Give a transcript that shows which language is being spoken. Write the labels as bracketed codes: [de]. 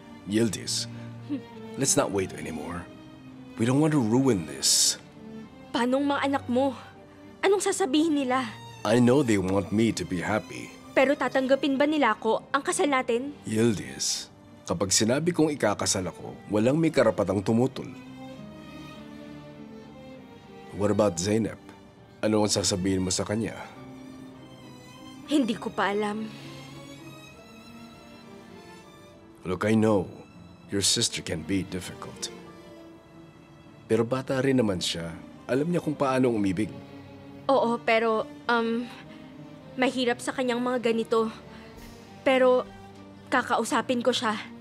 [en] Yildiz, let's not wait anymore. We don't want to ruin this. [tl] Paanong mga anak mo? Anong sasabihin nila? [en] I know they want me to be happy. [tl] Pero tatanggapin ba nila ako ang kasal natin? Yildiz, kapag sinabi kong ikakasal ako, walang may karapatang tumutol. [en] What about Zainab? [tl] Ano ang sasabihin mo sa kanya? Hindi ko pa alam. [en] Look, I know your sister can be difficult. [tl] Pero bata rin naman siya. Alam niya kung paano umibig. Oo, pero, mahirap sa kanyang mga ganito. Pero, kakausapin ko siya.